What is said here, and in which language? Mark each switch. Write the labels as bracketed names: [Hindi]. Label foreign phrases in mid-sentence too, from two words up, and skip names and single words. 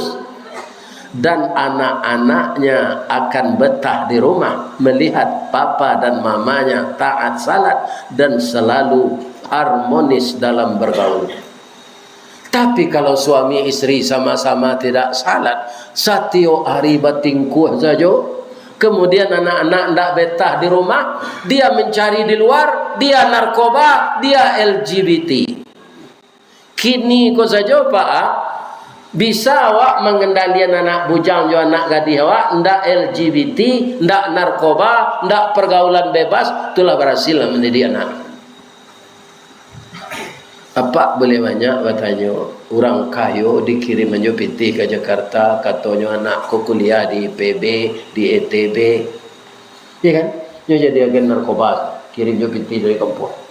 [Indonesian] Dan anak-anaknya akan betah di rumah melihat papa dan mamanya taat salat dan selalu harmonis dalam bergaul. Tapi kalau suami istri sama-sama tidak salat, [Minangkabau] satio hari batingkuh saja, [Indonesian] kemudian anak-anak tidak betah di rumah, dia mencari di luar, dia narkoba, dia LGBT. [Minangkabau] Kini kau saja Pak, bisa awak mengendalikan anak bujang jo anak gadis awak, ndak LGBT, ndak narkoba, ndak pergaulan bebas, [Indonesian] itulah berhasil mendidik anak. Apa boleh banyak katanya orang kayo dikirim aja PT ke Jakarta, katanya anak ko kuliah di IPB, di ETB, ya kan? Dia jadi agen narkoba, kirim aja PT dari kampung.